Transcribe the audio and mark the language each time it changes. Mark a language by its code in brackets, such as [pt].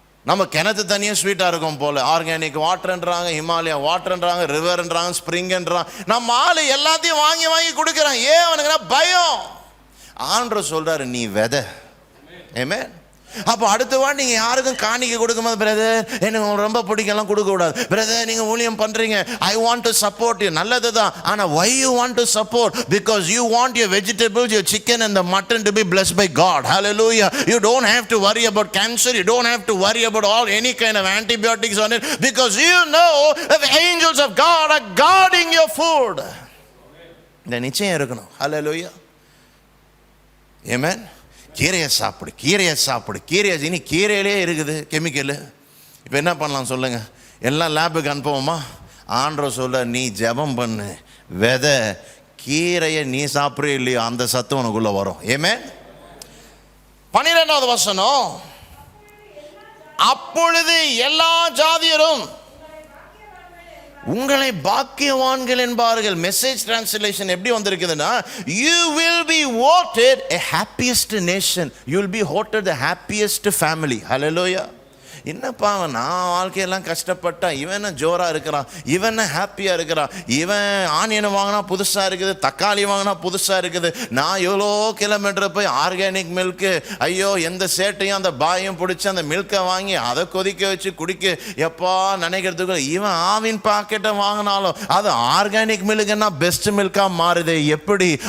[ta] நம்ம கிணத்து தண்ணியும் ஸ்வீட்டாக இருக்கும் போல். ஆர்கானிக் வாட்டர்ன்றாங்க, ஹிமாலயா வாட்டர்ன்றாங்க, ரிவர்ன்றாங்க, ஸ்ப்ரிங்ன்றாங்க. நம்ம ஆள் எல்லாத்தையும் வாங்கி வாங்கி கொடுக்குறான். ஏன் அவனுக்குன்னா பயம். ஆண்டவர் சொல்கிறாரு, நீ விதை. ஆமென். அப்போ அடுத்த வாட்டி நீங்கள் யாருக்கும் காணிக்க கொடுக்கும்போது, பிரதர் எனக்கு ரொம்ப பிடிக்கலாம் கொடுக்கக்கூடாது. பிரதர் நீங்கள் ஊழியம் பண்ணுறீங்க, I want to support you. நல்லது தான். ஆனால் [en] why you want to support? Because you want your vegetables, your chicken and the mutton to be blessed by God. Hallelujah. You don't have to worry about cancer. You don't have to worry about any kind of antibiotics on it, because you know the angels of God are guarding your food. [ta] இந்த நிச்சயம் இருக்கணும். Hallelujah. Amen. கீரையை சாப்பிடு. இனி கீரையிலே இருக்குது chemical. இப்போ என்ன பண்ணலாம் சொல்லுங்கள்? எல்லாம் லேபுக்கு அனுப்புவோமா? ஆண்டவர் சொல்ல, நீ ஜெபம் பண்ணு, விதை கீரையை நீ சாப்பிட்றே இல்லையோ அந்த சத்து உனக்குள்ளே வரும். ஆமென். 12வது வசனம், அப்பொழுது எல்லா ஜாதியரும் உங்களை பாக்கியவான்கள் என்பார்கள். மெசேஜ் டிரான்ஸ்லேஷன் எப்படி வந்திருக்குதுன்னா, [en] you will be voted a happiest nation, you will be voted the happiest family. Hallelujah. [ta] என்னப்பா நான் வாழ்க்கையெல்லாம் கஷ்டப்பட்டா, இவன் ஜோராக இருக்கிறான், இவன் ஹாப்பியாக இருக்கிறான், இவன் ஆனியன் வாங்கினா புதுசாக இருக்குது, தக்காளி வாங்கினா புதுசாக இருக்குது, நான் எவ்வளோ கிலோமீட்டர் போய் ஆர்கானிக் மில்க்கு, ஐயோ எந்த சேட்டையும் அந்த பாயும் பிடிச்சி அந்த மில்கை வாங்கி அதை கொதிக்க வச்சு குடிக்க எப்பா நினைக்கிறதுக்கு, இவன் ஆவின் பாக்கெட்டை வாங்கினாலும் அது ஆர்கானிக் மில்க்குன்னா பெஸ்ட் மில்காக மாறுது. எப்படி?